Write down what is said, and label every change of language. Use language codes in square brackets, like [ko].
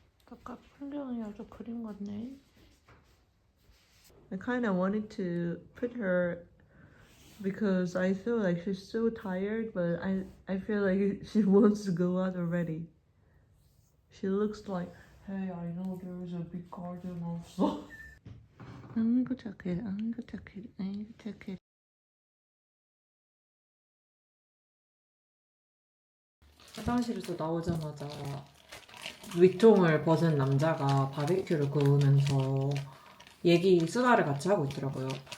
[ko] 아까 풍경이 아주 그림 같네. [en] I kind of wanted to put her because I feel like she's so tired, but I feel like she wants to go out already. She looks like, hey, I know there's a big garden also. [ko] 아이고 착해, 아이고 착해, 아이고 착해. 화장실에서 나오자마자 위통을 벗은 남자가 바비큐를 구우면서 수다를 같이 하고 있더라고요.